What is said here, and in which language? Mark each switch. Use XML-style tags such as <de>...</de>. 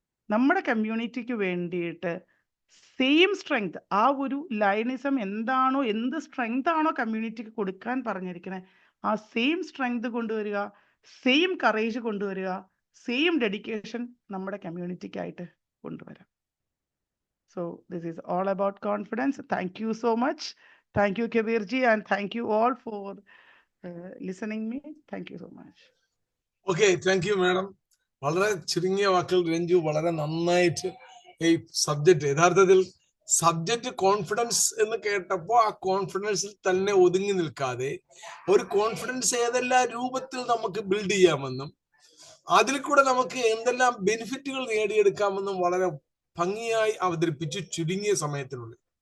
<ml>നമ്മുടെ കമ്മ്യൂണിറ്റിക്ക് വേണ്ടിയിട്ട് same strength, ആ ഒരു ലയണിസം എന്താണോ, എന്ത് സ്ട്രെങ്ത് ആണോ കമ്മ്യൂണിറ്റിക്ക് കൊടുക്കാൻ പറഞ്ഞിരിക്കുന്നത്, ആ സെയിം സ്ട്രെങ്ത് കൊണ്ടുവരിക, സെയിം കറേജ് കൊണ്ടുവരിക, സെയിം ഡെഡിക്കേഷൻ നമ്മുടെ കമ്മ്യൂണിറ്റിക്കായിട്ട് കൊണ്ടുവരാം.</ml> <en>So this is all about confidence. Thank you so much. Thank you, Kabirji, and thank you all for listening me. Thank you so much. Okay, thank you madam.</en> <ml>വളരെ ചുരുങ്ങിയ വാക്കുകൾ രഞ്ജു വളരെ നന്നായിട്ട് ഈ subject, യഥാർത്ഥത്തിൽ subject confidence എന്ന് കേട്ടപ്പോൾ ആ കോൺഫിഡൻസിൽ തന്നെ ഒതുങ്ങി നിൽക്കാതെ ഒരു കോൺഫിഡൻസ് ഏതെല്ലാം രൂപത്തിൽ നമുക്ക് ബിൽഡ് ചെയ്യാമെന്നും അതിൽ കൂടെ നമുക്ക് എന്തെല്ലാം ബെനിഫിറ്റുകൾ നേടിയെടുക്കാമെന്നും വളരെ ഭംഗിയായി അവതരിപ്പിച്ചു ചുരുങ്ങിയ സമയത്തിനുള്ളിൽ.</ml>